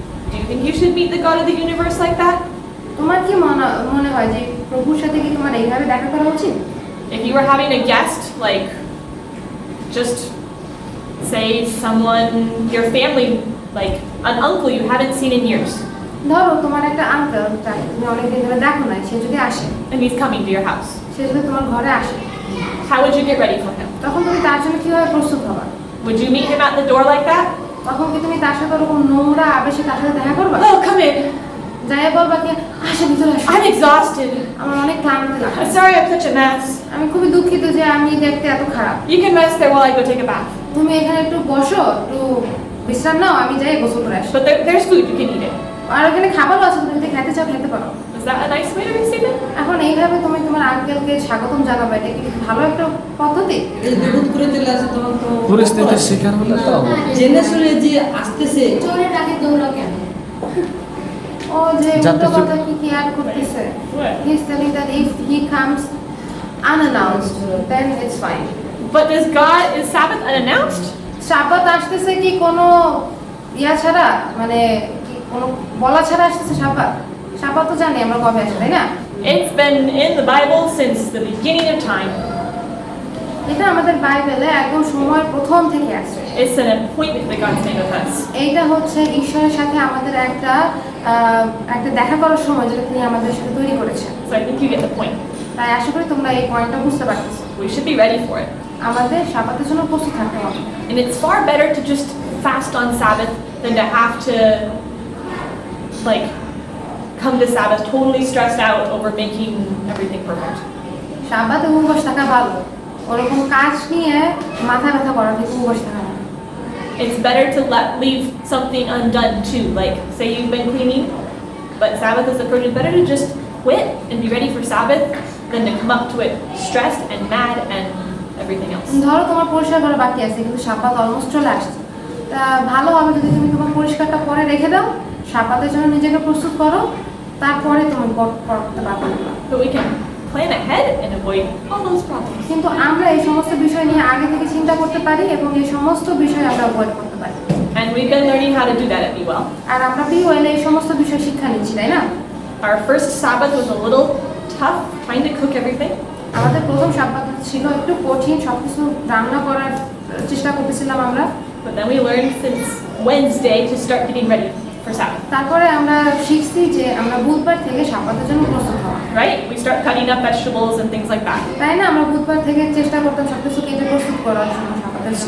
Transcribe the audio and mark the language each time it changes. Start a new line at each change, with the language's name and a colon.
English: Do you think you should meet the God of the universe like that?
Bangla: তোমার কি মনে হয় যে প্রভুর সাথে কি তোমার এইভাবে দেখা করা উচিত?
English: If you were having a guest, like, just say someone, your family, like an uncle you haven't seen in years,
Bangla: ধরো তোমার একটা আঙ্কেল তুমি অনেকদিন ধরে দেখো না, সে যদি আসে,
English: and he's coming to your house,
Bangla: সে যদি তোমার ঘরে আসে,
English: how would you get ready for him?
Bangla: তখন তুমি তার জন্য কিভাবে প্রস্তুত হবা?
English: Would you meet him at the door like that?
Bangla: তখন কি তুমি তার সাথে ওরকম নোংরা আবেশে তার সাথে দেখা করবা?
English: Oh, come in.
Bangla: যাই বলবা কি আসে ভিতরে আসো,
English: I'm exhausted.
Bangla: আমার অনেক ক্লান্ত লাগে,
English: I'm sorry I'm such a mess.
Bangla: আমি খুবই দুঃখিত যে আমি দেখতে এত খারাপ।
English: You can rest there while I go take a bath.
Bangla: তুমি এখানে একটু বসো, একটু বিশ্রাম নাও, আমি যাই গোসল করে আসি।
English: But there's food, you can eat it.
Bangla: আর ওখানে খাবারও আছে, তুমি যদি খেতে চাও খেতে পারো।
English: Is that a nice way to receive it?
Bangla: এখন এইভাবে তুমি তোমার আঙ্কেলকে স্বাগতম জানাবে, এটা কি ভালো একটা পদ্ধতি? এই যে হুট করে চলে আসে তখন তো পরিস্থিতির শিকার হলে তো জেনে শুনে যে আসতেছে, চোরের আগে দৌড়াও কেন? ও যে যাতে উল্টো কথা কি কেয়ার করতেছে।
English: He is telling that if he comes unannounced, then it's fine. But is Sabbath unannounced?
Bangla: সাব্বাত আসতেছে কি কোনো ইয়া ছাড়া, মানে কি কোনো বলা ছাড়া আসতেছে সাব্বাত? সাব্বাত তো জানি আমরা কবে আসে, তাই না?
English: It's been in the Bible since the beginning of time.
Bangla: এটা আমাদের বাইবেলে একদম সময়ের প্রথম থেকে আছে।
English: It's an appointment that God's made with us.
Bangla: এইটা হচ্ছে ঈশ্বরের সাথে আমাদের একটা দেখা করার সময় যেটা তিনি আমাদের সাথে তৈরি করেছেন।
English: So I think you get the point.
Bangla: তাই আশা করি তোমরা এই পয়েন্টটা বুঝতে পারতেছো।
English: We should be ready for it.
Bangla: আমাদের সাব্বাতের জন্য প্রস্তুত থাকতে হবে।
English: And it's far better to just fast on Sabbath than to have to, like, come to Sabbath totally stressed out over making everything perfect.
Bangla: সাব্বাতে উপবাস থাকা ভালো, ওরকম কাজ নিয়ে মাথা ব্যথা করার থেকে উপবাস থাকা ভালো।
English: It's better to leave something undone too. Like, say you've been cleaning, but Sabbath is approaching. Better to just quit and be ready for Sabbath than to come up to it stressed and mad and everything else.
Bangla: ধরো তোমার পরিষ্কার করা বাকি আছে কিন্তু সাব্বাত almost চলে আসছে, তা ভালো হবে যদি তুমি তোমার পরিষ্কারটা পরে রেখে দাও, সাব্বাতের জন্য নিজেকে প্রস্তুত করো, তারপরে তুমি করতে পারবে না।
English: But we can plan ahead and avoid all those problems.
Bangla: কিন্তু আমরা এই সমস্ত বিষয় নিয়ে আগে থেকে চিন্তা করতে পারি এবং এই সমস্ত বিষয় আমরা অ্যাভয়েড করতে পারি।
English: And we've been learning how to do that at Be Well.
Bangla: আর আমরা বিওয়েলে এই সমস্ত বিষয় শিক্ষা নিচ্ছি, তাই না?
English: Our first Sabbath was a little tough trying to cook everything.
Bangla: আমাদের প্রথম সাব্বাত ছিল একটু কঠিন, সবকিছু রান্না করার চেষ্টা করতেছিলাম আমরা।
English: But then we learned since Wednesday to start getting ready for Sabbath.
Bangla: তারপরে আমরা শিখছি যে আমরা বুধবার থেকে সাব্বাতের জন্য প্রস্তুত হওয়া,
English: Right? We start cutting up vegetables and things like that.
Bangla: তাই না? আমরা বুধবার থেকে চেষ্টা করতাম সবকিছু কেটে প্রস্তুত করার জন্য সাব্বাতের জন্য।